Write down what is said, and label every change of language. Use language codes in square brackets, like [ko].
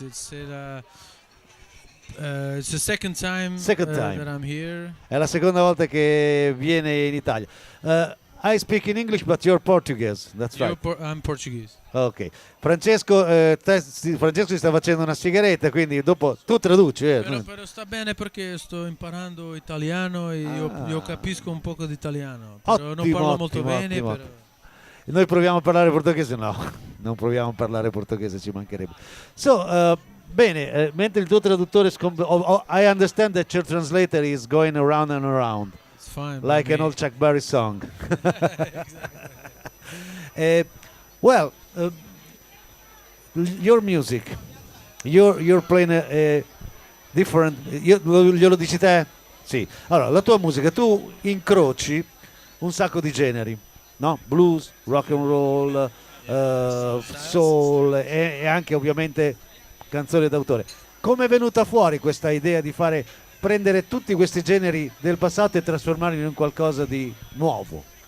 [en] It's the second time, that I'm here. [it] È la seconda volta che viene in Italia. [en] I speak in English, but you're Portuguese. That's right. I'm Portuguese. Ok. [it] Francesco si sta facendo una sigaretta, quindi dopo tu traduci. Però sta bene perché sto imparando italiano e io capisco un poco di italiano. Però non parlo molto bene. Ottimo. Però... Noi proviamo a parlare portoghese? No, non proviamo a parlare portoghese, ci mancherebbe. [en] So, [it] bene, mentre il tuo traduttore [en] I understand that your translator is going around and around. It's fine. Like an old Chuck Berry song. Exactly. Your music, you're playing a different. [it] Glielo dici te? Sì. Allora, la tua musica, tu incroci un sacco di generi, no? Blues, rock and roll, soul e anche ovviamente canzoni d'autore. Come è venuta fuori questa idea di prendere tutti questi generi del passato e trasformarli in qualcosa di nuovo?